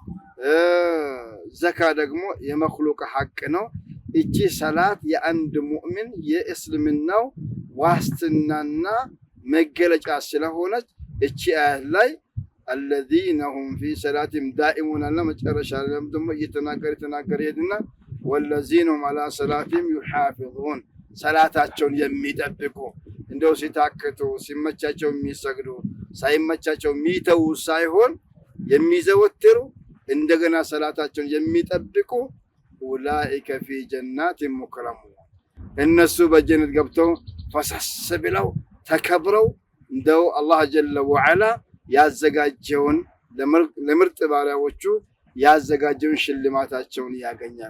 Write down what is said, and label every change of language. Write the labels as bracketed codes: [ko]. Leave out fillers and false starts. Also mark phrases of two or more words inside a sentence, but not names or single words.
[am] ዘካ ደግሞ የመክሉቅ ሐቅ ነው። እቺ ሰላት የአንድ ሙእሚን የእስልምናው ዋስትናና መገለጫ ስለሆነች እቺ አያት ላይ [ar] الذين هم في صلاتهم دائمون [am] አለ። መጨረሻ ላይ ደግሞ እየተናገረ ሄድና [ar] والذين هم على صلاتهم يحافظون [am] ሰላታቸውን የሚጠብቁ እንደው ሲታክቱ ሲመቻቸው የሚሰግዱ ሳይመቻቸው የሚተው ሳይሆን የሚዘወትሩ እንደገና ሰላታቸውን የሚጠብቁ [ar] أولئك في جنات مكرمون [am] እነሱ በጀነት ገብተው ፈሰስ ብለው ተከብረው እንደው አላህ [ar] جل وعلا [am] ያዘጋጀውን ለምርጥ ባሪያዎቹ ያዘጋጀውን ሽልማታቸውን ያገኛል።